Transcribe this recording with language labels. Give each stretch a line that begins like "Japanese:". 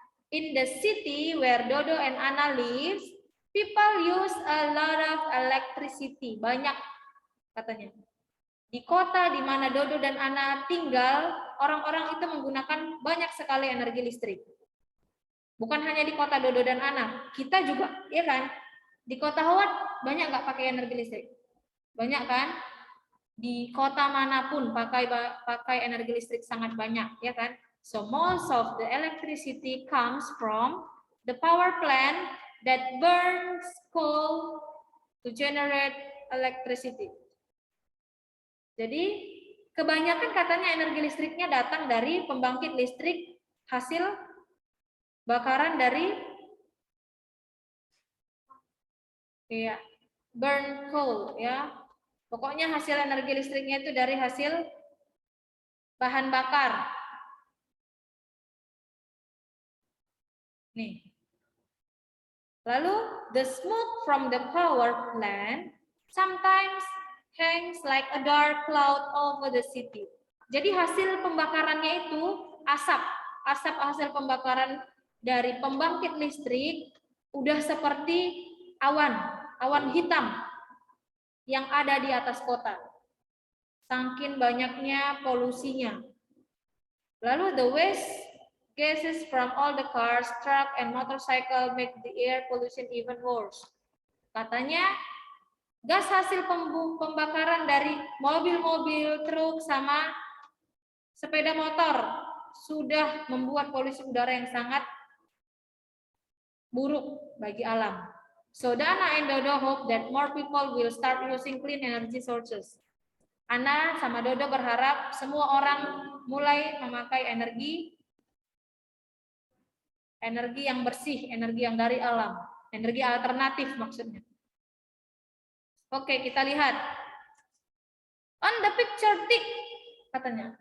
English: In the city where Dodo and Anna lives, people use a lot of electricity.
Indonesian: Banyak katanya. Di kota di mana Dodo dan Anna tinggal, orang-orang itu menggunakan banyak sekali energi listrik. Bukan hanya di kota Dodo dan Anna, kita juga, ya kan? Di kota Howard banyak nggak pakai energi listrik? Banyak kan? Di kota manapun pakai energi listrik sangat banyak, ya kan?
English: So most of the electricity comes from the power plant that burns coal to generate electricity. Jadi
Indonesian: Kebanyakan katanya energi listriknya datang dari pembangkit listrik hasil bakaran dari ya,
English: burn coal
Indonesian: ya. Pokoknya hasil energi listriknya itu dari hasil bahan bakar. Nih.
English: Lalu the smoke from the power plant sometimes hangs like a dark cloud over the city.
Indonesian: Jadi hasil pembakarannya itu asap hasil pembakaran dari pembangkit listrik udah seperti awan hitam yang ada di atas kota. Saking banyaknya polusinya.
English: Lalu the waste gases from all the cars, truck, and motorcycle make the air pollution even worse.
Indonesian: Katanya gas hasil pembakaran dari mobil-mobil, truk, sama sepeda motor sudah membuat polusi udara yang sangat buruk bagi alam.
English: So Dana and Dodo hope that more people will start using clean energy sources.
Indonesian: Ana sama Dodo berharap semua orang mulai memakai energi yang bersih, energi yang dari alam, energi alternatif maksudnya. Oke, kita lihat.
English: On the picture tick,
Indonesian: katanya.